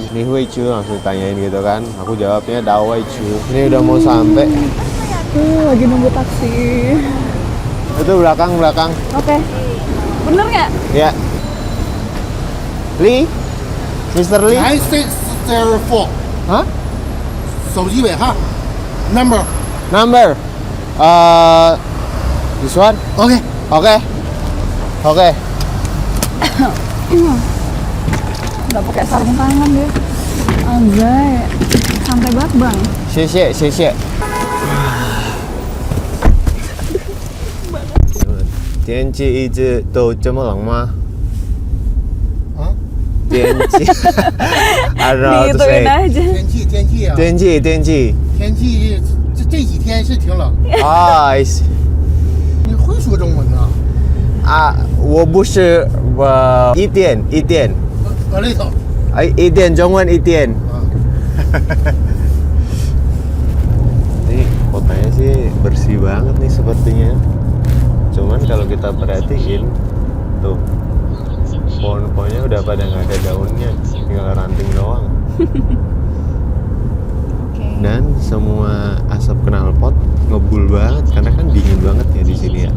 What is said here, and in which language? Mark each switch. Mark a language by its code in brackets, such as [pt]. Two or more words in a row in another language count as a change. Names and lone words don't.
[id] Nih Wei Chu, langsung ditanyain gitu kan. Aku jawabnya Da Wei Chu. Ini udah mau sampai. Lagi nunggu taksi. Itu belakang. Oke. Bener nggak? Ya. Lee? Mr. Lee? 9604 啊 [zh] 手机尾号 number [en] Number? This one? OK [id] Oke. Nggak pakai sarung tangan dia. Anjay. Santai banget bang. [zh] 谢谢。天气一直都这么冷吗？啊， [en] 天气 ，I don't know how to [id] Digituin [en] say. [id] aja. [zh] 天气这几天是挺冷，啊你会说中文呐？啊，我不是一点， [en] a little [zh] 一点中文一点。啊， [id] Ini kotanya sih bersih banget nih sepertinya. Cuman kalau kita perhatiin tuh pohon-pohonnya udah pada nggak ada daunnya, tinggal ranting doang. Dan semua asap knalpot ngebul banget karena kan dingin banget ya di sini ya.